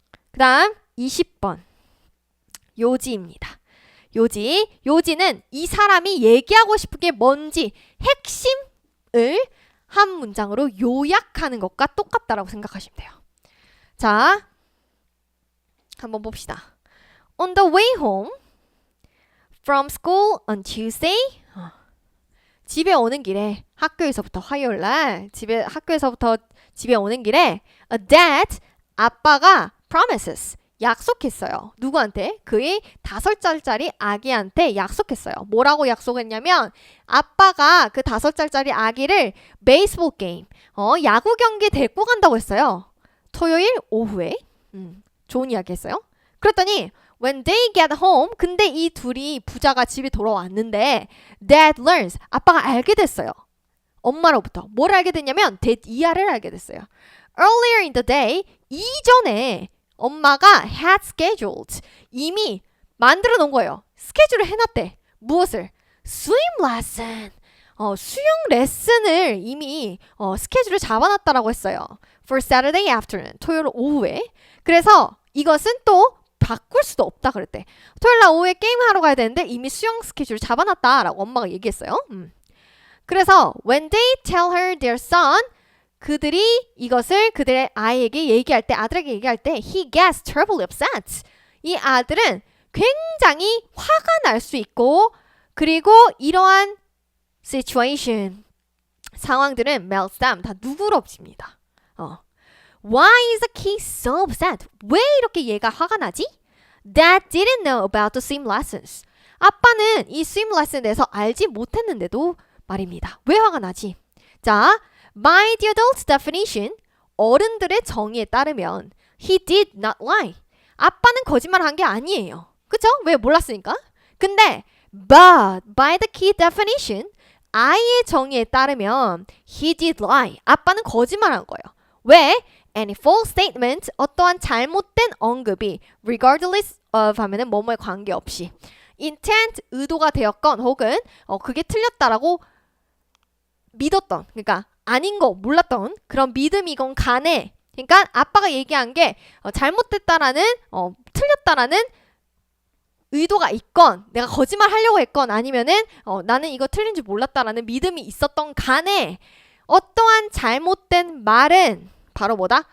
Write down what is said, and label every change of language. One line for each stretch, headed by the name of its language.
Korean: 그 다음 20번 요지입니다. 요지는 이 사람이 얘기하고 싶은 게 뭔지 핵심을 한 문장으로 요약하는 것과 똑같다라고 생각하시면 돼요. 자, 한번 봅시다.
English: On the way home from school on Tuesday.
Korean: 집에 오는 길에 학교에서부터 화요일 날 학교에서부터 집에 오는 길에 a dad 아빠가 promises 약속했어요. 누구한테? 그의 5살짜리 아기한테 약속했어요. 뭐라고 약속했냐면 아빠가 그 5살짜리 아기를 베이스볼 게임, 야구 경기에 데리고 간다고 했어요. 토요일 오후에. 좋은 이야기 했어요. 그랬더니
English: when they get home,
Korean: 근데 이 둘이 부자가 집에 돌아왔는데
English: dad learns,
Korean: 아빠가 알게 됐어요. 엄마로부터. 뭘 알게 됐냐면 이하를 알게 됐어요.
English: Earlier in the day,
Korean: 이전에 엄마가
English: had scheduled,
Korean: 이미 만들어 놓은 거예요. 스케줄을 해놨대. 무엇을? swim lesson. 수영 레슨을 이미 스케줄을 잡아놨다라고 했어요.
English: For Saturday afternoon,
Korean: 토요일 오후에. 그래서 이것은 또 바꿀 수도 없다 그랬대. 토요일 날 오후에 게임하러 가야 되는데 이미 수영 스케줄 잡아놨다라고 엄마가 얘기했어요. 그래서
English: when they tell her their son,
Korean: 그들이 이것을 그들의 아이에게 얘기할 때, 아들에게 얘기할 때
English: he gets terribly upset.
Korean: 이 아들은 굉장히 화가 날 수 있고, 그리고 이러한 situation, 상황들은
English: melts down,
Korean: 다 누그러집니다.
English: Why is the kid so upset?
Korean: 왜 이렇게 얘가 화가 나지?
English: Dad didn't know about the swim lessons.
Korean: 아빠는 이 swim lesson에 대해서 알지 못했는데도 말입니다. 왜 화가 나지? 자,
English: by the adult's definition,
Korean: 어른들의 정의에 따르면
English: he did not lie.
Korean: 아빠는 거짓말을 한 게 아니에요. 그쵸? 왜 몰랐으니까? 근데
English: but by the kid definition,
Korean: 아이의 정의에 따르면
English: he did lie.
Korean: 아빠는 거짓말한 거예요. 왜?
English: Any false statement,
Korean: 어떠한 잘못된 언급이
English: regardless of
Korean: 하면은 뭐뭐에 관계없이 intent, 의도가 되었건 혹은 그게 틀렸다라고 믿었던, 그러니까 아닌 거 몰랐던 그런 믿음이건 간에, 그러니까 아빠가 얘기한 게 잘못됐다라는 틀렸다라는 의도가 있건 내가 거짓말 하려고 했건 아니면은 나는 이거 틀린지 몰랐다라는 믿음이 있었던 간에 어떠한 잘못된 말은 바로 뭐다?